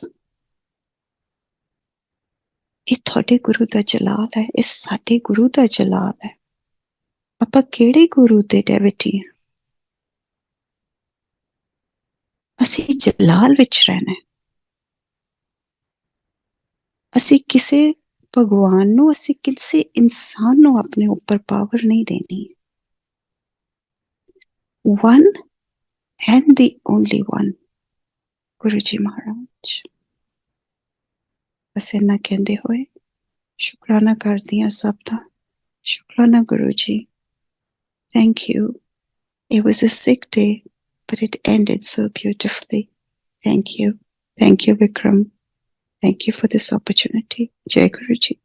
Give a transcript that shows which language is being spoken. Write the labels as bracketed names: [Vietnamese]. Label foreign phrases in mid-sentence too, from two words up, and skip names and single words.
[Punjabi] ਯੇ ਥੋੜੇ ਗੁਰੂ ਦਾ ਜਲਾਲ ਹੈ, ਯੇ ਸਾਡੇ ਗੁਰੂ ਦਾ ਜਲਾਲ ਹੈ। ਆਪਾਂ ਕਿਹੜੇ ਗੁਰੂ ਦੇ ਡੇਵਿਟੀ ਹੈਂ? ਅਸੀਂ ਜਲਾਲ ਵਿਚ ਰਹਿਣਾ ਹੈ। ਅਸੀਂ ਕਿਸੇ ਭਗਵਾਨ ਨੂੰ, ਅਸੀਂ ਕਿਸੇ ਇਨਸਾਨ ਨੂੰ ਆਪਣੇ ਉੱਪਰ ਪਾਵਰ ਨਹੀਂ ਦੇਣੀ। [English] One and the only one, [Punjabi] ਗੁਰੂ ਜੀ ਮਹਾਰਾਜ। ਬਸ ਇੰਨਾ ਕਹਿੰਦੇ ਹੋਏ ਸ਼ੁਕਰਾਨਾ ਕਰਦੀ ਹਾਂ ਸਭ ਦਾ। ਸ਼ੁਕਰਾਨਾ ਗੁਰੂ ਜੀ, [English] Thank you. It was a sick day, but it ended so beautifully. Thank you. Thank you, Vikram. Thank you for this opportunity. [Punjabi] ਜੈ ਗੁਰੂਜੀ.